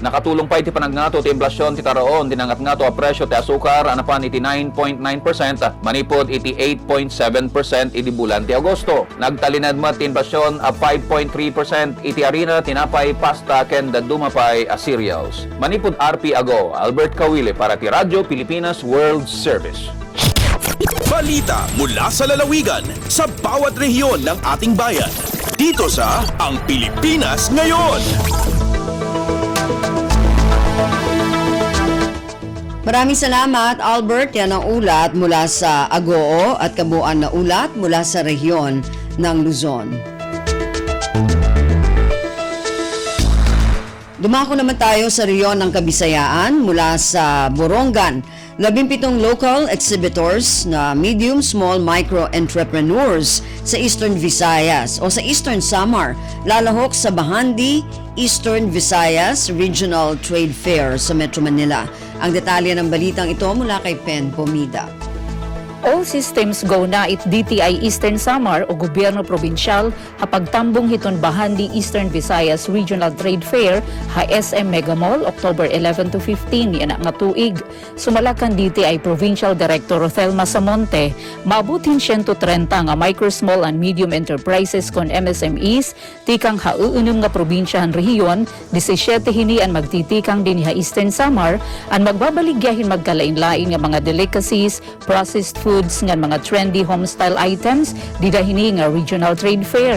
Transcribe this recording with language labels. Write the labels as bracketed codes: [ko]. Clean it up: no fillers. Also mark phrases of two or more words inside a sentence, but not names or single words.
[ilo] Nakatulong pa iti panagnato ti inflasyon ti taraon tinangatngato a presyo ti asukar pan iti 9.9%, manipod iti 8.7% iti bulan ti Agosto. Nagtalinad mat inflasyon a 5.3% iti harina, tinapay, pasta ken dadumapay a cereals. Manipod RP Ago, Albert Kawile para ti Radyo Pilipinas World Service. [tl] Balita mula sa lalawigan sa bawat rehiyon ng ating bayan. Dito sa Ang Pilipinas Ngayon. Maraming salamat, Albert. Yan ang ulat mula sa Agoo at kabuuan na ulat mula sa rehiyon ng Luzon. Dumako naman tayo sa rehiyon ng Kabisayaan mula sa Borongan. 17 [en] local exhibitors [tl] na [en] medium, small, micro entrepreneurs [tl] sa Eastern Visayas o sa Eastern Samar lalahok sa Bahandi Eastern Visayas Regional Trade Fair sa Metro Manila. Ang detalye ng balitang ito mula kay Pen Pomida. [en] All systems go [war] na it DTI Eastern Samar o Gobyerno Probinsyal hapagtambong hiton Bahandi Eastern Visayas Regional Trade Fair ha SM Mega Mall October 11 to 15 yan nga tuig. Sumalakan DTI Provincial Director Thelma Samonte, mabutin 130 nga [en] micro, small and medium enterprises [war] kon MSMEs tikang hauunum nga probinsyahan rehiyon 17 hinian magtitikang din ha Eastern Samar an magbabaligyahin magkalain-lain nga mga delicacies, [en] processed food foods [war] nga mga [en] trendy homestyle items [war] didahini nga regional trade fair.